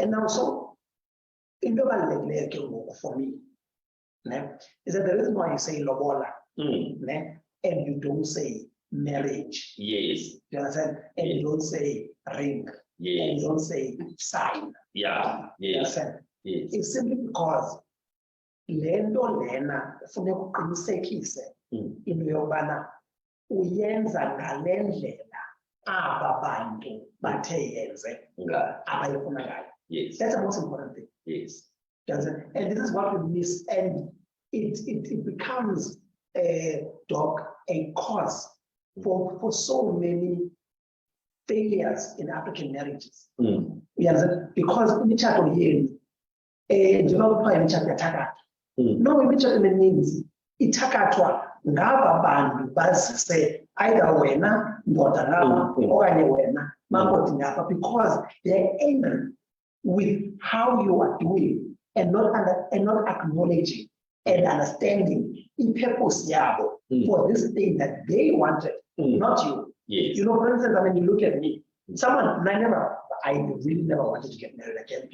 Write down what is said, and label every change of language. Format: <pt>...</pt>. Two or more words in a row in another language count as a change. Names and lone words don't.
<en>And also, in the for me, is that the reason why you say Lobola, and you don't say marriage. Yes. You understand? And you don't say ring. Yes. And you don't say sign. Yeah. Yes. You understand? Yes.</en> <xh>It's simply because lento lena ufune uqinisekise into yobana uyenza ngale ndlela aba bantu bathe yenze abayifuna ngayo.</xh> <en>Yes. That's the most important thing. Yes. And this is what we miss, and it becomes a cause for so many failures in African marriages.</en> <xh>Because imitshato yenu njengoba kuthiwa imitshato yathakathwa. No, imitshato emininzi ithakathwa ngaba bantu bazise either wena ndoda ngapha okanye wena makoti ngapha,</xh> <en>because they're angry with how you are doing and not acknowledging and understanding the purpose yabo for this thing that they wanted, not you. Yes. You know, for instance, I mean, you look at me, someone, I never I really never wanted to get married again.</en>